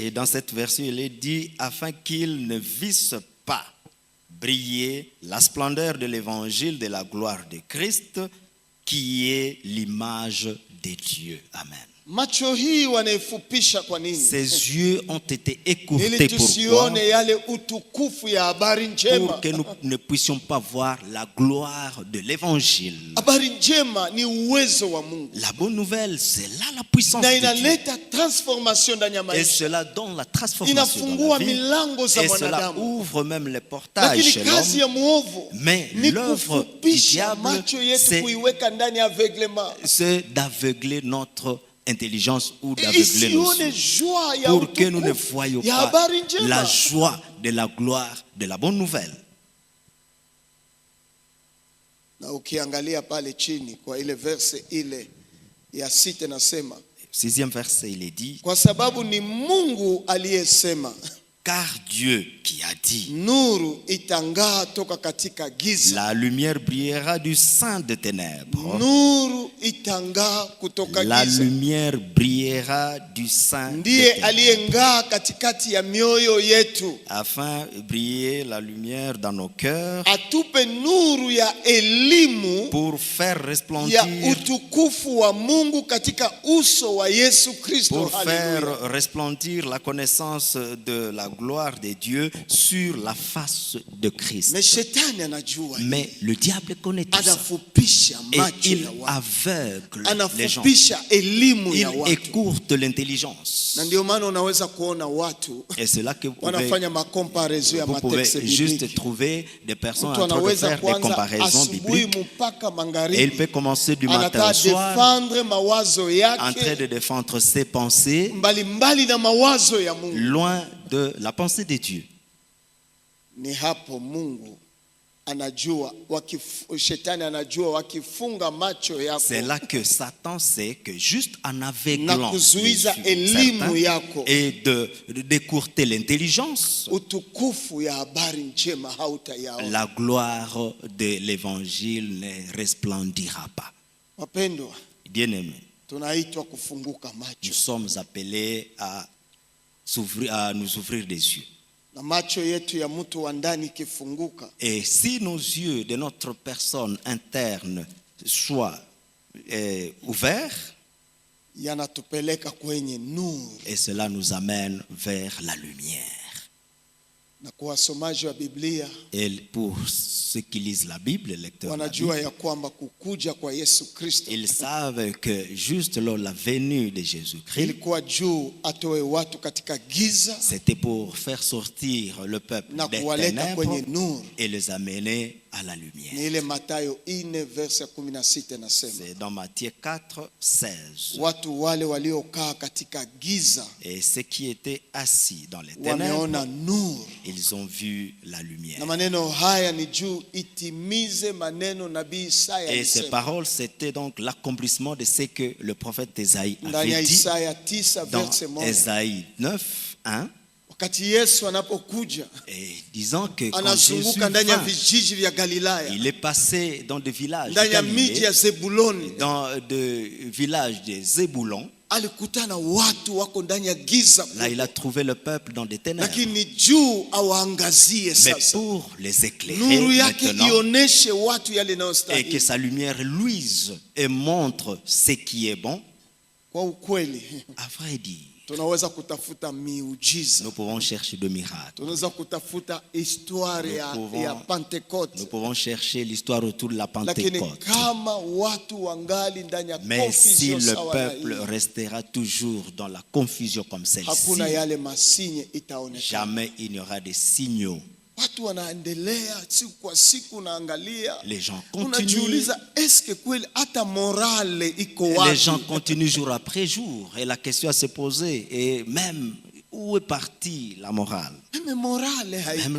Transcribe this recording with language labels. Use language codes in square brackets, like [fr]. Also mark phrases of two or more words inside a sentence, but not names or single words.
[fr] Et dans cette version, il est dit afin qu'ils ne vissent pas briller la splendeur de l'évangile de la gloire de Christ, qui est l'image de Dieu. Amen. [sw] Macho hii wanaifupisha kwa nini? [fr] Ces yeux ont été écourtés. [sw] Ili [fr] Pourquoi? [sw] tusione yale utukufu ya habari njema. [fr] Pour que nous ne puissions pas voir la gloire de l'évangile. [sw] Habari njema ni uwezo wa Mungu, [fr] La bonne nouvelle, c'est là la puissance [sw] na [fr] de Dieu. [sw] inaleta transformation ndani ya [fr] Et [sw] maisha, [fr] cela donne la transformation [sw] inafungua [fr] dans la vie. [sw] milango za [fr] Et cela [sw] mwanadamu. [fr] ouvre même les portails [sw] Lakini [fr] chez [sw] kazi [fr] l'homme. [sw] ya muovu [fr] Mais [sw] ni [fr] l'œuvre du [sw] kufupisha [fr] diable, [sw] macho yetu, [fr] c'est [sw] kuiweka ndani ya aveuglement, [fr] c'est d'aveugler notre intelligence ou d'aveugler nos [sw] isione [fr] yeux [sw] joie ya [fr] pour que nous ne [sw] utukufu [fr] voyions [sw] ya [fr] pas [sw] habari njema. [fr] la joie de la gloire de la bonne nouvelle. [sw] Na ukiangalia pale chini kwa ile verse ile ya 6 nasema, [fr] 6e verset, il est dit, [sw] kwa sababu ni Mungu aliyesema, [fr] car Dieu qui a dit, [sw] nuru itang'aa toka katika giza. [fr] la lumière brillera du sein des ténèbres. [sw] Nuru itang'aa kutoka [fr] La [sw] giza. [fr] lumière brillera du sein des [sw] Ndiye [fr] ténèbres. [sw] aliyeng'aa katikati ya mioyo yetu, [fr] Afin briller la lumière dans nos cœurs, [sw] atupe nuru ya elimu [fr] pour faire [sw] ya [fr] resplendir, [sw] utukufu wa Mungu katika uso wa Yesu Kristo. [fr] pour [sw] Haleluya. [fr] faire resplendir la connaissance de la gloire de Dieu sur la face de Christ. [sw] Na shetani anajua, [fr] Mais le diable connaît tout ça. [sw] anafupisha [fr] Et [sw] macho [fr] il [sw] ya watu, [fr] aveugle les gens. [sw] anafupisha elimu [fr] Il [sw] ya watu. [fr] écourte l'intelligence. [sw] Na ndio maana unaweza kuona watu [fr] Et c'est là que vous [sw] wanafanya makomparezo ya [fr] pouvez [sw] matekste [fr] juste [sw] bibliki. [fr] trouver des personnes [sw] Mtu [fr] en train de [sw] anaweza [fr] faire des [sw] kuanza [fr] comparaisons [sw] asubuhi [fr] bibliques. [sw] mpaka [fr] Et il [sw] magharibi, [fr] peut commencer du matin [sw] anataka [fr] au soir [sw] defendre mawazo [fr] en train [sw] yake [fr] de défendre ses pensées [sw] mbalimbali na mawazo ya Mungu. [fr] loin de la pensée de Dieu. [sw] Ni hapo Mungu anajua, shetani anajua wakifunga macho yako [fr] C'est là que Satan sait que juste en [sw] na [fr] aveuglant les [sw] kuzuiza [fr] yeux [sw] elimu [fr] certains [sw] yako, [fr] et d'écourter l'intelligence, [sw] utukufu ya habari njema hautayaona. [fr] la gloire de l'évangile ne resplendira pas. [sw] Wapendwa, [fr] Bien-aimés, [sw] tunaitwa kufunguka [fr] nous [sw] macho, [fr] sommes appelés à nous ouvrir des yeux. [sw] na macho yetu ya mtu wa ndani ikifunguka, [fr] Et si nos yeux de notre personne interne soient ouverts, [sw] yanatupeleka kwenye nuru. [fr] et cela nous amène vers la lumière. [sw] Na kwa wasomaji wa Biblia [fr] Et pour ceux qui lisent la Bible, les lecteurs de la Bible, [sw] wanajua ya kwamba kukuja kwa Yesu Kristo [fr] ils savent que juste lors de la venue de Jésus-Christ, [sw] ilikuwa juu atoe watu katika giza [fr] c'était pour faire sortir le peuple [sw] na [fr] des [sw] kuwaleta kwenye [fr] ténèbres [sw] nuru. [fr] et les amener à la [sw] Ni [fr] lumière. [sw] ile Mathayo 4 verse 16 nasema, [fr] C'est dans Matthieu 4, 16. [sw] watu wale waliokaa katika giza [fr] Et ceux qui étaient assis dans les ténèbres, [sw] wameona nuru. [fr] ils ont vu la lumière. [sw] Na maneno haya ni juu itimize maneno nabii Isaya [fr] Et ces [sw] alisema [fr] paroles, c'était donc l'accomplissement de ce que le prophète Ésaïe [sw] ndani ya [fr] avait dit [sw] Isaya 9 [fr] dans [sw] verse 1, [fr] Ésaïe 9, 1, [sw] wakati Yesu anapokuja [fr] et disant que quand Jésus [sw] anazunguka ndani ya [fr] vint, [sw] vijiji vya Galilaya, [fr] il est passé dans des villages, [sw] ndani ya miji [fr] Galilée, [sw] ya Zebuloni [fr] dans des villages de Zébulon, [sw] alikutana watu wako ndani ya giza, [fr] Là, il a trouvé le peuple dans des ténèbres. [sw] lakini juu awaangazie [fr] Mais [sw] sasa, [fr] pour les éclairer [sw] nuru yake [fr] maintenant, [sw] ioneshe watu yale [fr] et que [sw] yanayostahili. [fr] sa lumière luise et montre ce qui est bon, [sw] Kwa ukweli [fr] à vrai dire, [sw] tunaweza kutafuta miujiza, [fr] nous pouvons chercher de miracles. [sw] tunaweza kutafuta histoire ya [fr] Nous [sw] Pentecote, [fr] pouvons chercher l'histoire autour de la [sw] lakini [fr] Pentecôte. [sw] kama watu wangali ndani ya [fr] Mais si [sw] confusion [fr] le [sw] sawa na [fr] peuple [sw] hii, [fr] restera toujours dans la confusion comme celle-ci, [sw] hakuna yale masinye itaonekana. [fr] jamais il n'y aura des signaux. [sw] Watu wanaendelea siku kwa siku, naangalia, [fr] Les gens continuent. [sw] unajiuliza eske kweli hata morale iko [fr] Les [sw] wapi? [fr] gens continuent jour après jour. Et la question à se poser est même, où est partie la morale? Meme morale Même [sw] haiko,